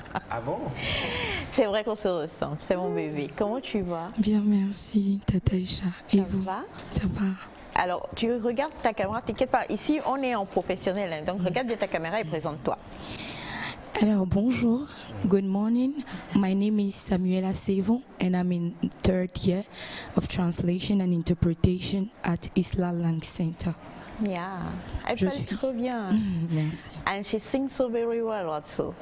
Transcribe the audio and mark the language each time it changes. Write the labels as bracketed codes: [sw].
[fr] Ah bon? C'est vrai qu'on se ressent. C'est mon bébé. Comment tu vas? Bien, merci, Tataïcha. Et vous? Ça va? Ça va. Alors, tu regardes ta caméra, t'inquiète pas. Ici, on est en professionnel, hein, donc regarde bien ta caméra et présente-toi. Alors, bonjour. [en] Good morning. My name is Samuela Sevo and I'm in 3rd year of Translation and Interpretation at Isla Langue Center. [fr] Yeah, elle parle trop bien. Merci. [en] And she sings so very well also.